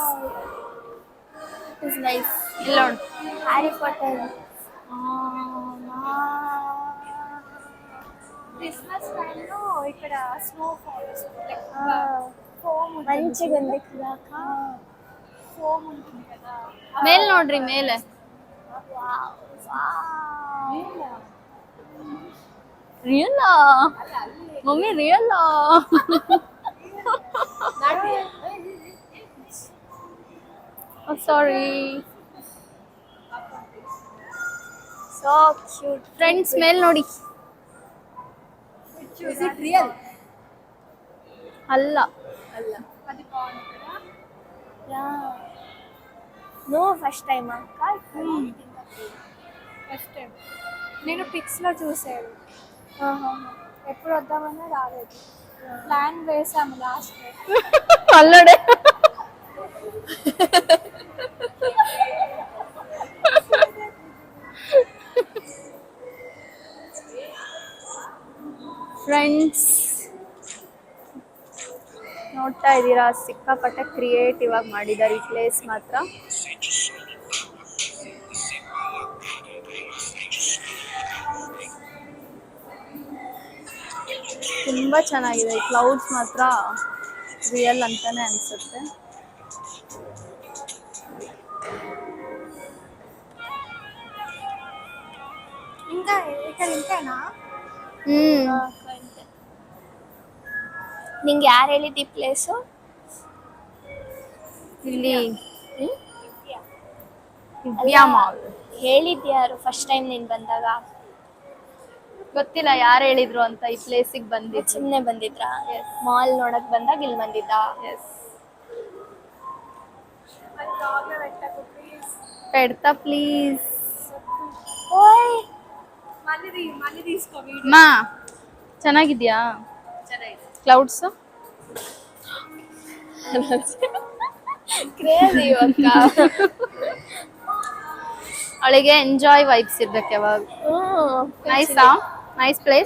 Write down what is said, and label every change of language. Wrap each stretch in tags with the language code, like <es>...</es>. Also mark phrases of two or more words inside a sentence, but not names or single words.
<en>is nice.</en> <kn>ಇಲ್ಲ ನೋಡಿ. ಹ್ಯಾರಿ ಪಾಟರ್.</kn> <en>Christmas time</en> <kn>ಈ ಕಡೆ</kn> <en>snow falls</en> <kn>ಮಂಚಿಗೊಂದು</kn> <te>ಫೋಮ್ ఉంటుంది కదా</te> <kn>ಮೇಲ್ ನೋಡ್ರಿ ಮೇಲೆ.</kn> <en>real mummy real.</en> <kn>ಸಾರಿ</kn> <en>so cute.</en> <kn>ಫ್ರೆಂಡ್ಸ್ ಮೇಲ್ ನೋಡಿ.</kn> <en>is it real</en> <kn>ಅಲ್ಲ</kn> <te>ಅಲ್ಲ అది బాగుంది కదా</te> <en>ya no first time</en> <te>అక్క.</te> <en>first time</en> <te>నేను పిక్స్లో చూసాను. ఎప్పుడు వద్దామన్నా రాలేదు. ప్లాన్ వేసాము లాస్ట్</te> <kn>ಅಲ್ಲಡೆ. ಫ್ರೆಂಡ್ಸ್ ನೋಡ್ತಾ ಇದ್ದೀರಾ, ಸಿಕ್ಕಾಪಟ್ಟೆ ಕ್ರಿಯೇಟಿವ್ ಆಗಿ ಮಾಡಿದ್ದಾರೆ ಈ ಪ್ಲೇಸ್ ಮಾತ್ರ. ತುಂಬಾ ಚೆನ್ನಾಗಿದೆ. ಈ ಕ್ಲೌಡ್ಸ್ ಮಾತ್ರ ರಿಯಲ್ ಅಂತಾನೆ ಅನ್ಸುತ್ತೆ.</kn> <te>ఇంకా ఇక్కడ ఇంతేనా?</te> <kn>ನಿಂಗೆ ಯಾರು ಹೇಳಿದ್ದು ಈ ಪ್ಲೇಸು? ಇಲ್ಲಿ ದಿವ್ಯಾ ಮಾಲ್. ಹೇಳಿದ್ಯಾರು</kn> <en>first time</en> <kn>ನೀನು ಬಂದಾಗ? ಗೊತ್ತಿಲ್ಲ ಯಾರು ಹೇಳಿದ್ರು ಅಂತ. ಈ ಪ್ಲೇಸಿಗೆ ಬಂದಿದ್ದು ಸುಮ್ಮನೆ ಬಂದಿದ್ರಾ? ಮಾಲ್ ನೋಡಕ್ ಬಂದಾಗ ಇಲ್ಲಿ ಬಂದಿದ್ದ? ಎಸ್.</kn> <te>అది బ్లాగ్లో పెట్టకు ప్లీజ్. పెడతా ప్లీజ్. ಓಯ್ మళ్ళీ తీసుకో వీడియో.</te> <kn>ಮಾ ಚೆನ್ನಾಗಿದ್ಯಾ? ಚೆನ್ನಾಗಿದೆ. ಕ್ಲೌಡ್ಸ್ ಕ್ರೇಜಿ ಅಕ್ಕ. ಅವಳಿಗೆ</kn> <en>enjoy vibes</en> <kn>ಇರ್ಬೇಕು ಯಾವಾಗ.</kn> <en>nice? nice place.</en>